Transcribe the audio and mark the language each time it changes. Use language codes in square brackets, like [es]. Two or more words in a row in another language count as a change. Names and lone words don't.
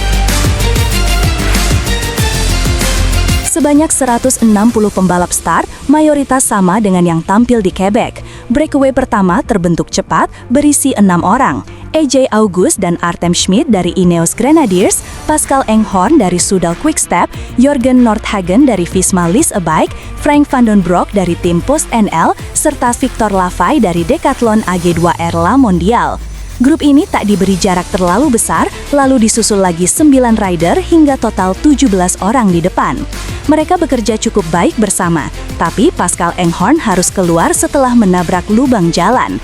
[id] Sebanyak 160 pembalap start, mayoritas sama dengan yang tampil di Quebec. Breakaway pertama terbentuk cepat, berisi 6 orang. AJ August dan Artem Schmidt dari Ineos Grenadiers, Pascal Enghorn dari Soudal Quickstep, Jorgen Nordhagen dari Visma Lease a Bike, Frank van den Broek dari tim Post NL, serta Victor Lafay dari Decathlon AG2R La Mondial. Grup ini tak diberi jarak terlalu besar, lalu disusul lagi 9 rider hingga total 17 orang di depan. Mereka bekerja cukup baik bersama, tapi Pascal Enghorn harus keluar setelah menabrak lubang jalan.